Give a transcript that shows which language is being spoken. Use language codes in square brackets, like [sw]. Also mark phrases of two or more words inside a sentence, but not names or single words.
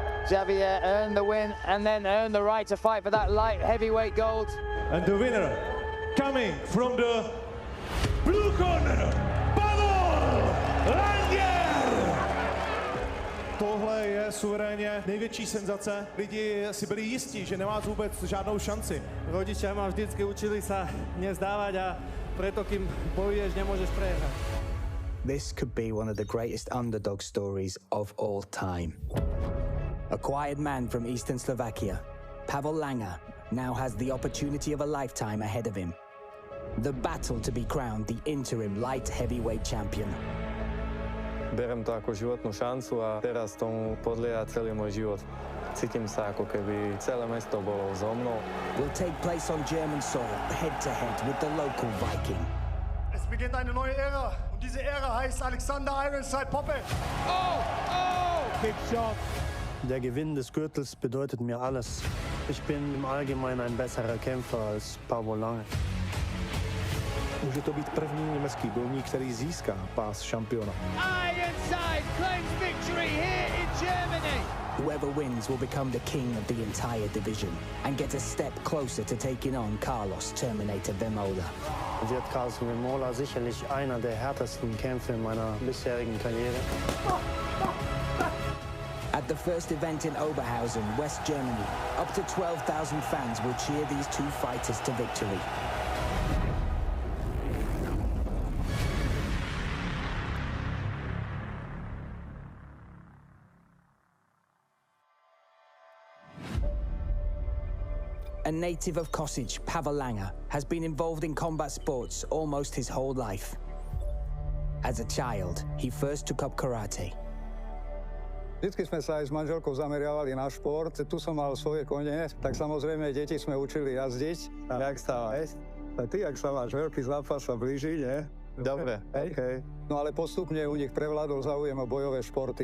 [en] Javier earned the win and then earned the right to fight for that light heavyweight gold. And the winner, coming from the blue corner, Paval Langer! [cs] Tohle je suverénně největší senzace. Lidi si byli jistí, že nemá vůbec žádnou šanci. [sk] Rodičia ma vždycky učili sa nezdávať a preto, kým bojuješ, nemôžeš prehrať. [en] This could be one of the greatest underdog stories of all time. A quiet man from eastern Slovakia, Paval Langer now has the opportunity of a lifetime ahead of him. The battle to be crowned the interim light heavyweight champion. [sk] Berem to ako životnú šancu a teraz tomu podlieha celý môj život. Cítim sa, ako keby celé mesto bolo so mnou. [en] Will take place on German soil, head to head with the local Viking. [de] Es beginnt eine neue Ära und diese Ära heißt Alexander Ironside Poppe. Oh! [en] Big shot. [de] Der Gewinn des Gürtels bedeutet mir alles. Ich bin im Allgemeinen ein besserer Kämpfer als Paval Langer. [cs] Může to být první německý bojovník, který získá pás šampiona. [en] Ironside claims victory here in Germany. Whoever wins will become the king of the entire division and get a step closer to taking on Carlos Terminator Vemola. [de] Wird Carlos Vemola sicherlich einer der härtesten Kämpfe in meiner bisherigen Karriere. [en] At the first event in Oberhausen, West Germany, up to 12,000 fans will cheer these two fighters to victory. A native of Kosice, Paval Langer has been involved in combat sports almost his whole life. As a child, he first took up karate. [sk] Vždycky sme sa aj s manželkou zameriavali na šport. Tu som mal svoje kone, tak samozrejme deti sme učili jazdiť. Jak sa máš? A ty, jak sa máš? Veľký zápas sa blíži, nie? Dobre. Hej. No ale postupne u nich prevládol záujem o bojové športy.